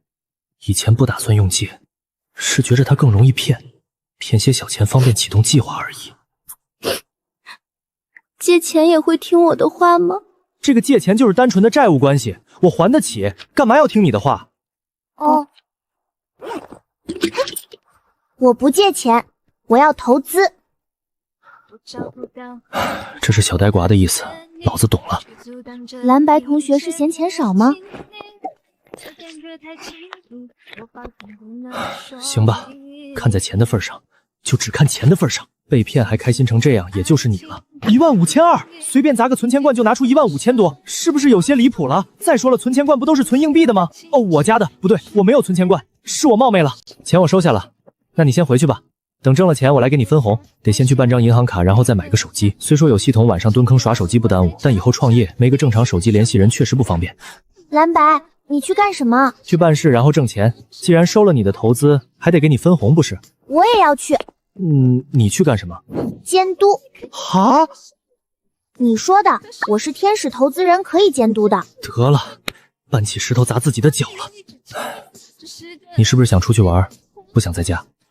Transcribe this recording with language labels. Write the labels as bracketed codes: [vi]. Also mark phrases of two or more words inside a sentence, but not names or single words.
[zh] 以前不打算用借，是覺着它更容易騙，騙些小錢方便啟動計劃而已。借錢也會聽我的話嗎？這個借錢就是單純的債務關係，我還得起，幹嘛要聽你的話？哦，我不借錢，我要投資。这是小呆寡的意思，老子懂了。藍白同學是嫌錢少嗎？行吧，看在錢的份上，就只看錢的份上。被騙還開心成這樣，也就是你了。15200，隨便砸個存錢罐就拿出15000多，是不是有些離譜了？再說了，存錢罐不都是存硬幣的嗎？哦，我家的不對，我沒有存錢罐，是我冒昧了。錢我收下了，那你先回去吧。等掙了錢，我來給你分紅。得先去辦張銀行卡，然後再買個手機。雖說有系統，晚上蹲坑耍手機不耽誤，但以後創業沒個正常手機聯繫人確實不方便。藍白，你去幹什麼？去辦事，然後掙錢。既然收了你的投資，還得給你分紅，不是？我也要去。你去干什麼？監督。哈？你說的，我是天使投資人，可以監督的。得了，搬起石頭砸自己的腳了。你是不是想出去玩，不想在家？